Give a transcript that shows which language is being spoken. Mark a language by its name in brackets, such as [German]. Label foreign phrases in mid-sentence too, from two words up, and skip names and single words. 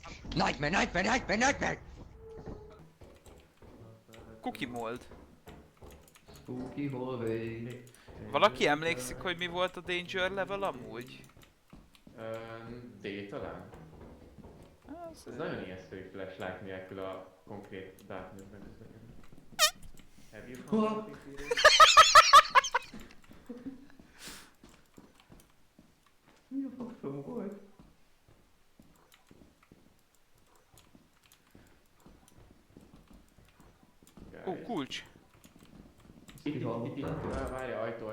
[English] Nightmare! Cookie mold. Spooky hallway. [Hungarian] Valaki emlékszik, hogy mi volt a [English] danger level [Hungarian] amúgy? D talán? Az, Ez nagyon ijesztő, hogy flashlight nélkül a konkrét darknessben közlekedni. [English] Have you found something serious? [Hungarian] Mi a faszom volt? Ó, kulcs. Itt, várja, ajtó.